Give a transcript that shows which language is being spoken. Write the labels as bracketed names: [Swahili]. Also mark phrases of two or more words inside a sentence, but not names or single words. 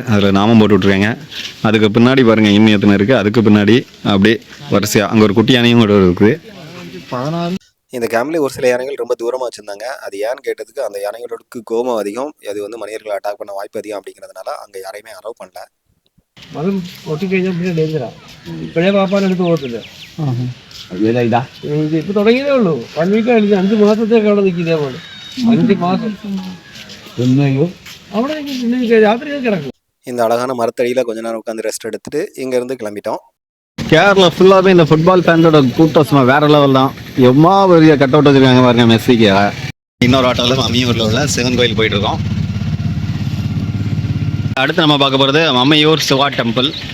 [Tamil] அதில் நாமம் போட்டு விட்ருக்காங்க. அதுக்கு பின்னாடி பாருங்கள் இன்னும் எத்தனை இருக்குது. அதுக்கு பின்னாடி அப்படியே வரிசையாக அங்கே ஒரு குட்டி யானையும் கூட இருக்குது. இந்த கேம்ப்லேயே ஒரு சில யானைகள் ரொம்ப தூரமாக வச்சுருந்தாங்க. அது ஏன்னு கேட்டதுக்கு அந்த யானைகளோட கோபம் அதிகம். அது வந்து மனிதர்களை அட்டாக் பண்ண வாய்ப்பு அதிகம் அப்படிங்கிறதுனால அங்கே யாரையுமே அலோவ் பண்ணல. [Malayalam] മതം ഒട്ടിക്കഴിഞ്ഞാൽ പിന്നെ ഡേഞ്ചറാ. ഇപ്പോഴേ പാപ്പാൻ എടുത്ത് പോകത്തില്ല. ഇത് ഇപ്പൊ തുടങ്ങിയതേ ഉള്ളൂ. 1 week കഴിഞ്ഞ് 5 മാസത്തേക്ക് അവിടെ നിൽക്കും. ഇതേപോലെ 5 മാസം അവിടെ പിന്നെ രാത്രി കിടക്കും. [Tamil] இந்த அழகான மரத்தடியில் கொஞ்ச நேரம் உட்காந்து ரெஸ்ட் எடுத்துட்டு இங்கேருந்து கிளம்பிட்டோம். கேரளா ஃபுல்லாகவே இந்த [English] football fans [Tamil] கூட்டம் சும்மா வேற லெவல் தான். எம்மா பெரிய கட் அவுட் வச்சுருக்காங்க பாருங்க மெஸ்ஸிக்கு. இன்னொரு ஆட்டோவில் அம்மையூரில் உள்ள சிவன் கோயில் போயிட்டு இருக்கோம். அடுத்து நம்ம பார்க்க போகிறது மம்மையூர் சிவா டெம்பிள்.